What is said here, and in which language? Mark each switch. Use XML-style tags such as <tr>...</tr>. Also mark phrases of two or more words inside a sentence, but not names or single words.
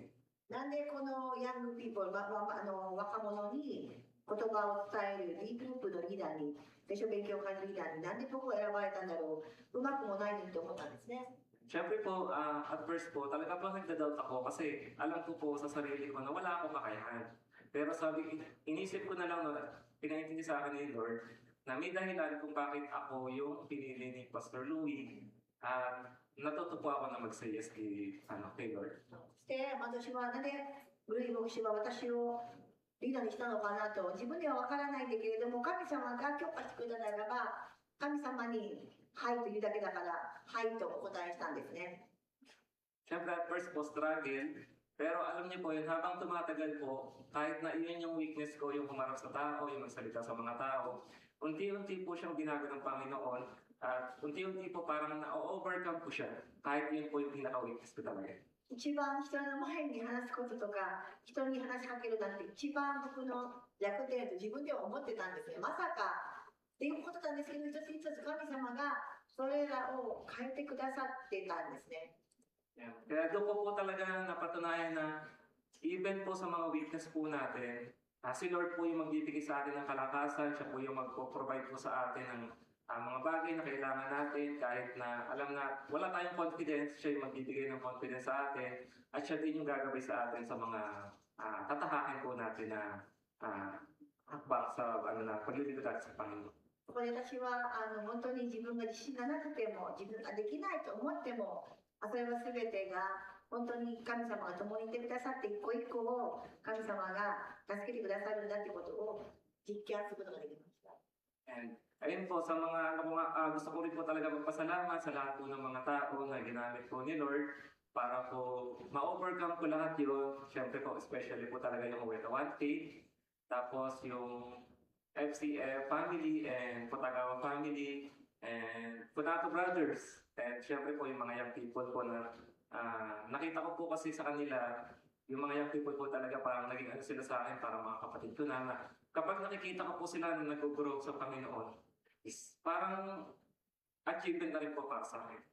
<ja>なんでこのヤングピーポー、若者に言葉を伝える D グループのリーダーに、聖書勉強会のリーダーに、なんで僕を選ばれたんだろう、うまくもないのにと思ったんですね。</ja> <tl>Siyempre po,</tl> <en>at first</en> <tl>po, talaga po nagda-doubt ako kasi alam ko po sa sarili ko na wala akong kakayahan. Pero inisip ko na lang, pinaintindi sa akin ni Lord, na may dahilan kung bakit ako yung pinili ni Pastor Louie, at natuto po ako na mag-</tl> <en>say yes</en> <tl>kay Lord.</tl> <ja>そして私はなんでルイ牧師は私をリーダーにしたのかなと自分では分からないんだけれども、神様が許可してくれたならば神様にはいというだけだからはいとお答えしたんですね。</ja> <tl>Siyempre</tl> <en>at first</en> <tl>po struggle, pero alam niyo po yun, habang tumatagal po, kahit na iyon yung weakness ko, yung humarap sa tao, yung magsalita sa mga tao, unti-unti po siyang binago ng Panginoon, at unti-unti po parang na-overcome po siya, kahit yun po yung pinaka-weakness ko talaga.</tl> <ja>一番人の前に話すこととか人に話しかけるなんて一番僕の弱点と自分では思ってたんですね。まさかっていうことなんですけど、一つ一つ神様がそれらを変えてくださってたんですね。</ja> <en>Yeah.</en> <tl>Kaya doon ko po talaga napatunayan na even po sa mga weakness po natin, si Lord po yung magbibigay sa atin ng kalakasan, siya po yung magpo-provide po sa atin ng mga bagay na kailangan natin, kahit na alam na wala tayong confidence, siya yung magbibigay ng confidence sa atin, at siya din yung gagabay sa atin sa mga tatahakin po natin na hakbang sa paglilingkod natin sa Panginoon.</tl> <ja>ここで私は本当に自分が自信がなくても自分ができないと思っても、それは全てが本当に神様が共にいてくださって一個一個を神様が助けてくださるんだということを実感することができました。</ja> <tl>And ayun po, sa mga gusto ko rin po talaga magpasalamat sa lahat po ng mga tao na ginamit po ni Lord para po ma-overcome ko lahat yun. Siyempre po, especially po talaga yung Weta 1K, tapos yung FCF family and Potagawa family and Punato Brothers. And siyempre po yung mga</tl> <en>young people</en> <tl>po na nakita ko po kasi sa kanila, yung mga</tl> <en>young people</en> <tl>po talaga parang naging sila sa akin, parang mga kapatid ko na kapag nakikita ko po sila na nag-grow sa Panginoon, is parang achievement na rin po para sa akin.</tl>